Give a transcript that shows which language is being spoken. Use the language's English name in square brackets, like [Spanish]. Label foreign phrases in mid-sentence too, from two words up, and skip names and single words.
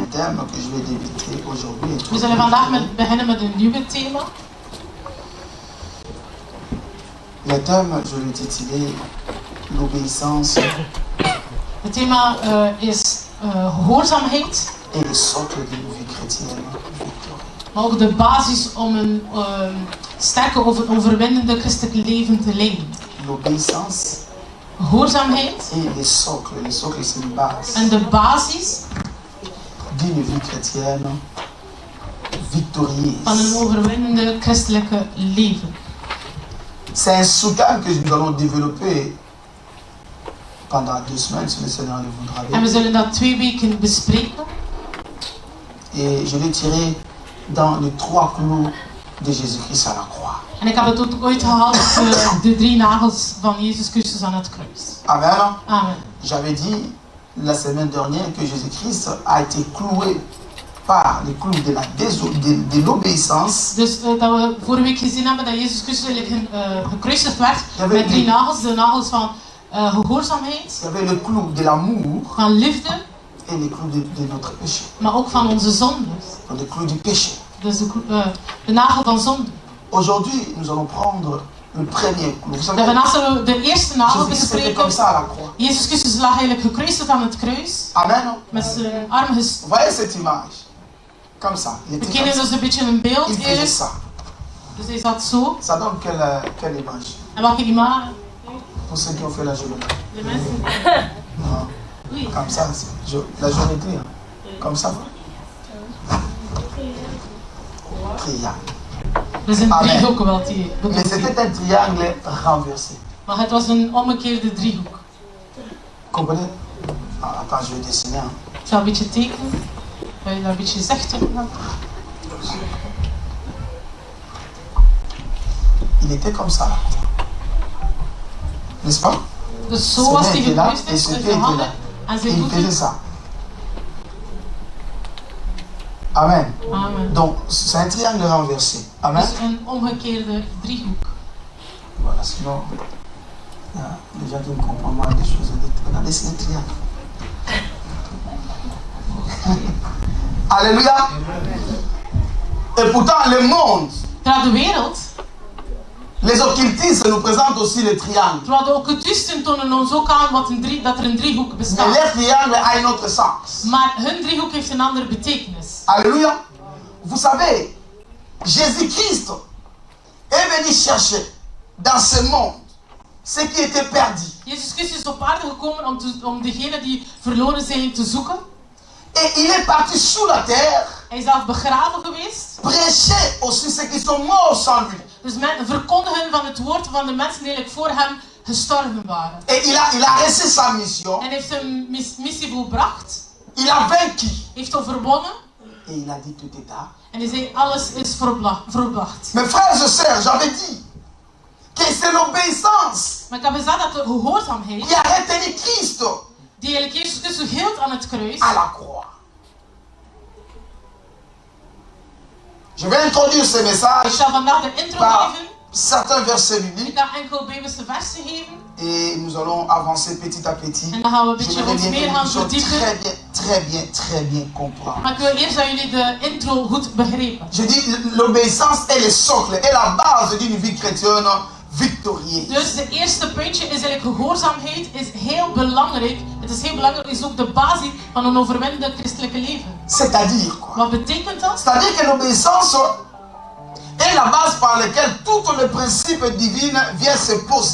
[French] thème que je vais débuter aujourd'hui. [Dutch] We zullen vandaag beginnen met een nieuwe thema. [French] Le thème, je l'ai titulé l'obéissance [Dutch] Het thema is gehoorzaamheid, [French] et le socle d'une vie chrétienne victorieuse. [Dutch] maar ook de basis om een sterke overwinnende christelijk leven te leiden. [French] L'obéissance [Dutch] Gehoorzaamheid [French] et le socle c'est une base [Dutch] en de basis [French] d'une vie chrétienne victorieuse. [Dutch] van een overwinnende christelijke leven. [French] C'est un soutien que nous allons développer pendant 2 semaines, si le Seigneur le voudra bien. [Dutch] En we zullen dat 2 weken bespreken. [French] Et je l'ai tiré dans les 3 clous de Jésus-Christ à la croix. [Dutch] En ik heb het ook ooit gehaald op de 3 nagels van Jezus Christus aan het kruis. [French] Amen. [Dutch] Amen. [French] J'avais dit la semaine dernière que Jésus-Christ a été cloué par les clous de l'obéissance. [Dutch] Dus dat we vorige week gezien hebben dat Jezus Christus gekruisigd werd met 3 nagels. De nagels van gehoorzaamheid, [French] Il y avait le clou de l'amour [Dutch] van liefde, [French] et les clous de notre péché. [Dutch] maar ook van onze zonden. [French] Le clou du péché. [Dutch] Dus de nagel van zonde. [French] Aujourd'hui, nous allons prendre le premier clou. Vous [Dutch] En [French] savez, [Dutch] vandaag zullen we de eerste nagel [French] Jésus-Christ était comme [Dutch] bespreken. [French] ça à la croix. [Dutch] Jezus Christus lag eigenlijk gekruisigd aan het kruis. [French] Amen. [Dutch] Met zijn armen [French] Vous voyez cette image? Comme ça. Il [Dutch] We [French] était [Dutch] kennen [French] comme ça. [Dutch] dus een beetje een beeld [French] Il faisait [Dutch] eerst. [French] ça. [Dutch] Dus hij zat zo. [French] Ça donne quelle image? [Dutch] En welke image? [French] Pour ceux qui ont fait la géométrie. [Dutch] De mensen. [French] Non. Oui. Comme ça, la géométrie. Hein. Comme ça. Triangle. [Dutch] Dat is een [French] Amen. [Dutch] driehoek wat hij [French] Mais [Dutch] bedoelt. [French] c'était un triangle renversé. [Dutch] Maar het was een omgekeerde driehoek. [French] Comprenez? Ah, attends, je vais dessiner. Hein. [Dutch] Ik zal een beetje tekenen. Wil je dat een beetje zegt? [French] Il était comme ça. N'est-ce pas? [Dutch] Dus zo was hij [French] était là [Dutch] gekruisigd [French] et [Dutch] met [French] ce [Dutch] zijn [French] pied était [Dutch] handen [French] là. [Dutch] en [French] Et [Dutch] zijn [French] il faisait [Dutch] voeten. [French] ça. Amen. [Dutch] Amen. [French] Donc, c'est un triangle renversé. Amen. [Dutch] Dus een omgekeerde driehoek. [French] Voilà, sinon, il y a des gens qui ne comprennent pas des choses. On a dessiné un triangle. Alléluia. Et pourtant, le monde, [Dutch] Terwijl de wereld, [French] les occultistes nous présentent aussi le triangle. [Dutch] terwijl de occultisten tonen ons ook aan dat er een driehoek [French] Mais [Dutch] bestaat. [French] leur triangle a un autre sens. [Dutch] Maar hun driehoek heeft een andere betekenis. [French] Alléluia. Vous savez, Jésus-Christ est venu chercher dans ce monde ce qui était perdu. [Dutch] Jezus Christus is op aarde gekomen om degenen die verloren zijn te zoeken. [French] Et il est parti sous la terre, [Dutch] Hij is zelf begraven geweest. [French] prêcher aussi ceux qui sont morts sans lui. [Dutch] Dus verkondigen van het woord van de mensen die eigenlijk voor hem gestorven waren. [French] Et il a reçu sa mission, [Dutch] En heeft zijn missie volbracht. [French] il a vaincu. [Dutch] Heeft overwonnen. [French] Et il a dit tout est tard. [Dutch] En hij zei alles is volbracht. [French] Mes frères et sœurs, j'avais dit que c'est l'obéissance [Dutch] Maar ik heb gezegd dat de gehoorzaamheid [French] qui a retenu Christ [Dutch] die eigenlijk Jezus Christus hield aan het kruis. [French] à la croix. Je vais introduire ce [Dutch] Ik [French] message [Dutch] zal vandaag de intro [French] par [Dutch] geven. [French] certains versets [Dutch] Ik [French] bibliques [Dutch] ga enkel Bijbelse versen geven. [French] et nous allons avancer petit à petit. [Dutch] En dan gaan we een [French] Je [Dutch] beetje [French] voudrais [Dutch] ons [French] bien [Dutch] meer [French] que [Dutch] gaan [French] nous puissions [Dutch] verdiepen. [French] très bien comprendre. [Dutch] Maar ik wil eerst dat jullie de intro goed begrijpen. [French] Je dis l'obéissance est le socle, est la base d'une vie chrétienne victorieuse. [Dutch] Dus de eerste puntje is eigenlijk gehoorzaamheid is heel belangrijk. Het is heel belangrijk, is ook de basis van een overwinnende christelijke leven. [French] C'est-à-dire quoi? [Dutch] Wat betekent dat? [French] C'est-à-dire que l'obéissance est la base par laquelle tous les principes divins viennent se poser.